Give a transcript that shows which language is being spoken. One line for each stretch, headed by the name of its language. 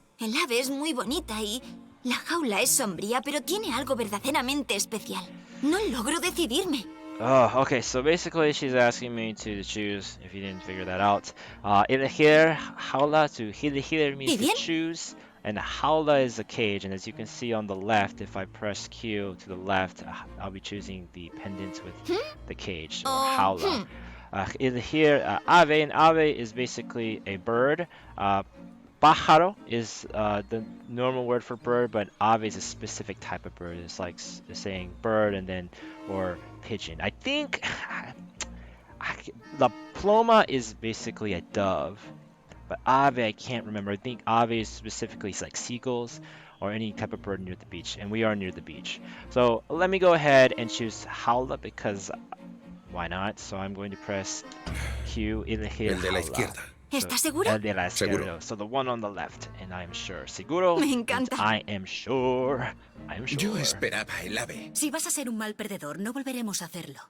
Spanish: El ave es muy bonita y la jaula es sombría, pero tiene algo verdaderamente especial. No logro decidirme.
English: Oh, okay, so basically she's asking me to choose, if you didn't figure that out. Elegir, jaula, to elegir means
Spanish: ¿Y
English: to
Spanish: bien?
English: choose, and jaula is a cage, and as you can see on the left, if I press Q to the left, I'll be choosing the pendant with the cage, or jaula. Elegir, ave, and ave is basically a bird. Pájaro is the normal word for bird, but ave is a specific type of bird. It's like saying bird and then, or pigeon. I think the ploma is basically a dove, but ave I can't remember. I think ave is specifically like seagulls or any type of bird near the beach, and we are near the beach. So let me go ahead and choose jaula because why not? So I'm going to press Q, elegir
Spanish: El de la jaula. izquierda. ¿Estás segura? El de la izquierda. Seguro.
English: So the one on the left, and I'm sure.
Spanish: Seguro. Me
English: means
Spanish: encanta.
English: I am sure. I am sure.
Spanish: Yo esperaba el ave. Si vas a ser un mal perdedor, no volveremos a hacerlo.